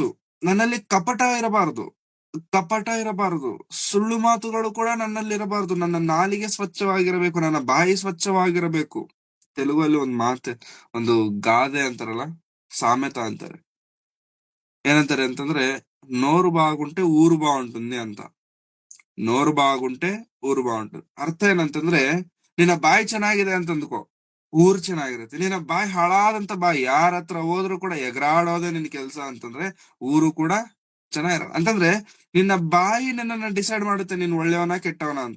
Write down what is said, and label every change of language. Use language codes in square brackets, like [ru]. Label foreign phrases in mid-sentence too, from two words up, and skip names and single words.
[kn] ನನ್ನಲ್ಲಿ ಕಪಟ ಇರಬಾರದು, ಸುಳ್ಳು ಮಾತುಗಳು ಕೂಡ ನನ್ನಲ್ಲಿ ಇರಬಾರದು. ನನ್ನ ನಾಲಿಗೆ ಸ್ವಚ್ಛವಾಗಿರಬೇಕು, ನನ್ನ ಬಾಯಿ ಸ್ವಚ್ಛವಾಗಿರಬೇಕು. ತೆಲುಗಲ್ಲಿ ಒಂದು ಗಾದೆ ಅಂತಾರಲ್ಲ, ಸಾಮೆತ ಅಂತಾರೆ. ಏನಂತಾರೆ ಅಂತಂದ್ರೆ, [te] నోరు బాగుంటే ఊరు బాగుంటుంది ಅಂತ. నోరు బాగుంటే ఊరు బాగుంటు. [kn] ಅರ್ಥ ಏನಂತಂದ್ರೆ, ನಿನ್ನ ಬಾಯಿ ಚೆನ್ನಾಗಿದೆ ಅಂತ ಅಂದ್ಕೋ, ಊರು ಚೆನ್ನಾಗಿರುತ್ತೆ. ನಿನ್ನ ಬಾಯಿ ಹಾಳಾದಂತ ಬಾಯಿ, ಯಾರ ಹತ್ರ ಹೋದ್ರು ಕೂಡ ಎಗರಾಡೋದೇ ನಿನ್ ಕೆಲ್ಸ ಅಂತಂದ್ರೆ ಊರು ಕೂಡ ಚೆನ್ನಾಗಿರಲ್ಲ. ಅಂತಂದ್ರೆ ನಿನ್ನ ಬಾಯಿ ನಿನ್ನನ್ನ ಡಿಸೈಡ್ ಮಾಡುತ್ತೆ ನೀನ್ ಒಳ್ಳೆಯವನ ಕೆಟ್ಟವನ ಅಂತ.